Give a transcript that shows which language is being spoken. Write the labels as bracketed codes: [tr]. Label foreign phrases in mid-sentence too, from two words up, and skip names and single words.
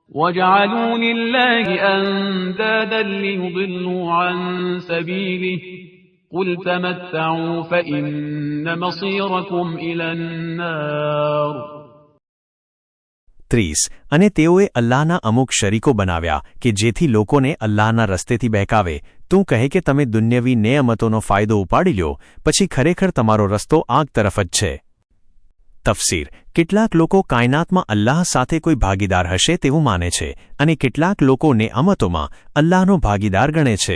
[ar] وَجَعَلُوا لِلَّهِ أَندَادًا لِيُضِلُّوا عَن سَبِيلِهِ قُلْ تَمَتَّعُوا فَإِنَّ مَصِيرَكُمْ إِلَى النَّارِ [gu] 30 અને તેઓએ અલ્લાહના અમુક શરીકો બનાવ્યા કે જેથી લોકોને અલ્લાહના રસ્તેથી બહેકાવે. તું કહે કે તમે દુન્યવી નેમતોનો ફાયદો ઉપાડી લ્યો, પછી ખરેખર તમારો રસ્તો આગ તરફ જ છે. તફસીર: કેટલાક લોકો કાયનાતમાં અલ્લાહ સાથે કોઈ ભાગીદાર હશે તેવું માને છે અને કેટલાક લોકો નેમતોમાં અલ્લાહનો ભાગીદાર ગણે છે.